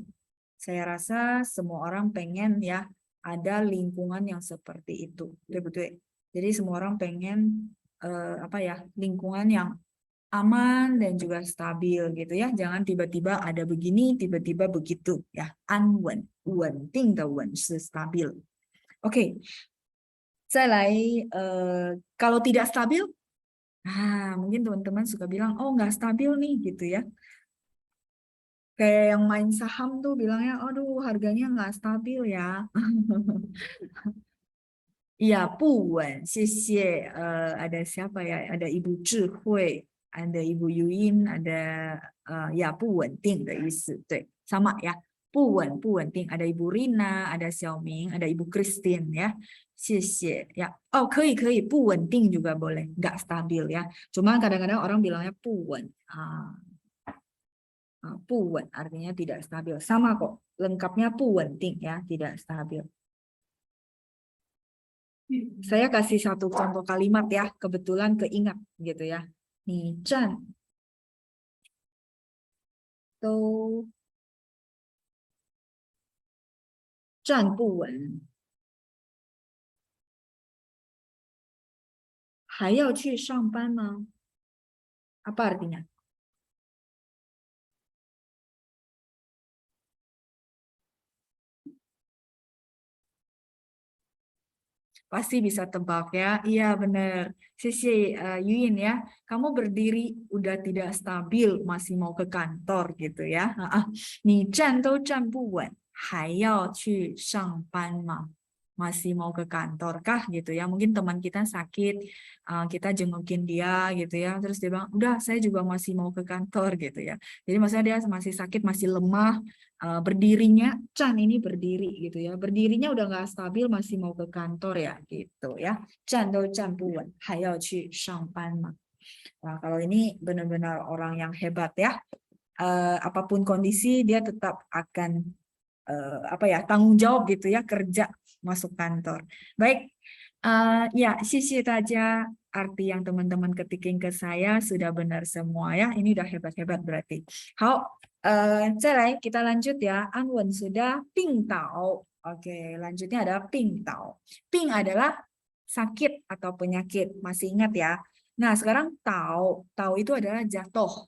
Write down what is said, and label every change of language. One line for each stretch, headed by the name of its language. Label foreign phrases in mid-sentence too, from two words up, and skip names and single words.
Indonesian: Saya rasa semua orang pengen ya ada lingkungan yang seperti itu. Betul-betul. Jadi semua orang pengen lingkungan yang aman dan juga stabil gitu ya. Jangan tiba-tiba ada begini, tiba-tiba begitu ya. Anwen,
Chinese: 稳定的稳是
Indonesian: stabil. Oke. Kalau tidak stabil, mungkin teman-teman suka bilang, oh nggak stabil nih gitu ya. Kayak yang main saham tuh bilangnya, aduh harganya nggak stabil ya. Iya,
Chinese: 不稳，谢谢.
Indonesian: Ada siapa ya? Ada Ibu Zhihui, ada Ibu Yuin, ada ya
Chinese: 不稳定的意思，
Indonesian: 对，sama ya.
Chinese: 不稳定.
Indonesian: Ada Ibu Rina, ada Xiaoming, ada Ibu Christine ya. 谢谢 ya. Oh, 可以,
Chinese: 不稳定
Indonesian: juga boleh, nggak stabil ya. Cuma kadang-kadang orang bilangnya
Chinese: 不稳. 不稳
Indonesian: artinya tidak stabil. Sama kok, lengkapnya
Chinese: 不稳定
Indonesian: ya, tidak stabil. Saya kasih satu contoh kalimat ya, kebetulan keingat gitu ya. Nih, Chan. Tuh.
Chinese: Chan 不稳. 还要去上班吗?
Indonesian: Apa artinya? Pasti bisa tebak ya. Iya benar. Sisi Yuin ya, kamu berdiri udah tidak stabil, masih mau ke kantor gitu ya.
Chinese: 你站都站不稳，还要去上班吗?
Indonesian: Masih mau ke kantor kah gitu ya. Mungkin teman kita sakit, kita jengukin dia gitu ya. Terus dia bilang, udah saya juga masih mau ke kantor gitu ya. Jadi maksudnya dia masih sakit, masih lemah, berdirinya, Chan ini berdiri gitu ya. Berdirinya udah nggak stabil, masih mau ke kantor ya gitu ya.
Chinese: 站都站不稳，还要去上班吗.
Indonesian: Nah, kalau ini benar-benar orang yang hebat ya. Apapun kondisi dia tetap akan tanggung jawab gitu ya, kerja masuk kantor. Baik, ya,
Chinese: 谢谢大家.
Indonesian: Arti yang teman-teman ketikin ke saya sudah benar semua ya. Ini udah hebat-hebat berarti.
Chinese: 好, 再来
Indonesian: kita lanjut ya. Anwen sudah,
Chinese: 病倒.
Indonesian: Oke, lanjutnya ada 病倒. Ping adalah sakit atau penyakit. Masih ingat ya? Nah, sekarang tau. Tau itu adalah jatuh.